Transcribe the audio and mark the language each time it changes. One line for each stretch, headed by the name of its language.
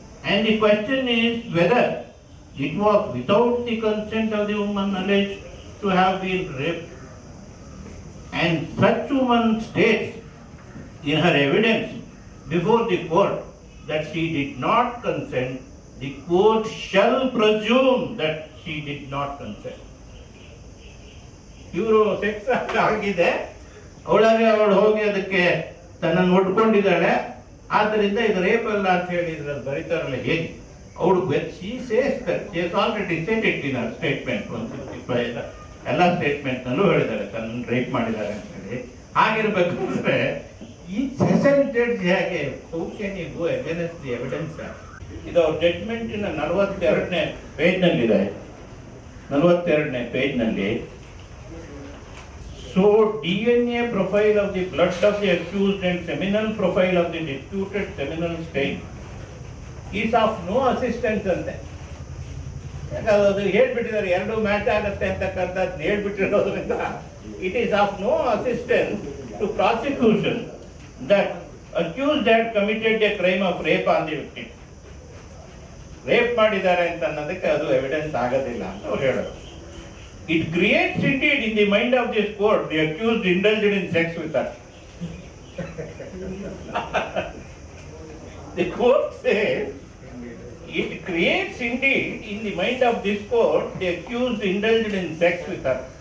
English: and the question is whether it was without the consent of the woman alleged to have been raped, and such woman states in her evidence before the court that she did not consent, the court shall presume that she did not consent.
Kannada: ಇವರು sex ಆಗಿದೆ, ಅವಳು ಹೋಗಿ ಅದಕ್ಕೆ ತನ್ನನ್ನು ಒಡ್ಕೊಂಡಿದ್ದಾಳೆ, ಆದ್ದರಿಂದ ಇದು rape ಅಲ್ಲ ಅಂತ ಹೇಳಿ ಇದ್ರಲ್ಲಿ ಬರೀತಾರಲ್ಲ ಹೇಗೆ? ಅವಳು
English: she says that she has already said it in her statement 165
Kannada: ಎಲ್ಲ ಸ್ಟೇಟ್ಮೆಂಟ್ ನಲ್ಲೂ ಹೇಳಿದ್ದಾರೆ ತನ್ನ ರೇಪ್ ಮಾಡಿದ್ದಾರೆ ಅಂತ ಹೇಳಿ. ಹಾಗಿರ್ಬೇಕಂದ್ರೆ ಈ ಸೆಷನ್ ಜಡ್ಜ್ ಹೇಗೆ
English: How can you go against the evidence?
Kannada: ಇದು ಅವ್ರ ಜಡ್ಜ್ಮೆಂಟಿನ 42ನೇ ಪೇಜ್ನಲ್ಲಿದೆ. 42ನೇ ಪೇಜ್ನಲ್ಲಿ
English: so DNA profile of the blood of the accused and seminal profile of the disputed seminal stain is of no assistance
Kannada: ಅಂತೆ. ಯಾಕಂದ್ರೆ ಅದು ಹೇಳ್ಬಿಟ್ಟಿದ್ದಾರೆ, ಎರಡು ಮ್ಯಾಚ್ ಆಗುತ್ತೆ ಅಂತಕ್ಕಂಥದ್ದು ಹೇಳ್ಬಿಟ್ಟಿರೋದ್ರಿಂದ
English: it is of no assistance to prosecution that accused had committed a crime of rape on the victim.
Kannada: Rape ಮಾಡಿದ್ದಾರೆ ಅಂತ ಅನ್ನೋದಕ್ಕೆ ಅದು ಎವಿಡೆನ್ಸ್ ಆಗೋದಿಲ್ಲ ಅಂತ ಅವ್ರು ಹೇಳೋದು.
English: It creates indeed in the mind of this court the accused indulged in sex with her. The court says it creates indeed in the mind of this court the accused indulged in sex with her.